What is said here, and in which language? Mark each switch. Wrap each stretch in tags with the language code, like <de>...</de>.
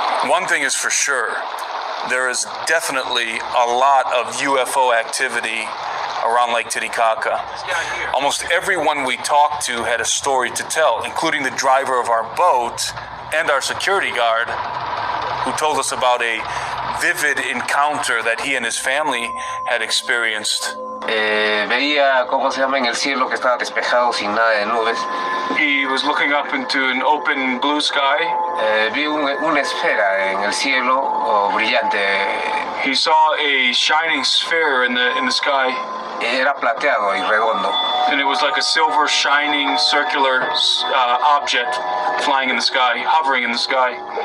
<en>One thing is for sure, there is definitely a lot of UFO activity around Lake Titicaca. Almost everyone we talked to had a story to tell, including the driver of our boat and our security guard, who told us about a vivid encounter that he and his family had experienced.</en> <es>Veía cómo se llama en el cielo que estaba despejado sin nada de nubes.</es> <en>He was looking up into an open blue sky.</en> <es>Vi una esfera en el cielo brillante.</es> <en>He saw a shining sphere in the sky.</en> <es>Era plateado y redondo.</es> <en>And it was like a silver shining circular object flying in the sky, hovering in the sky.</en>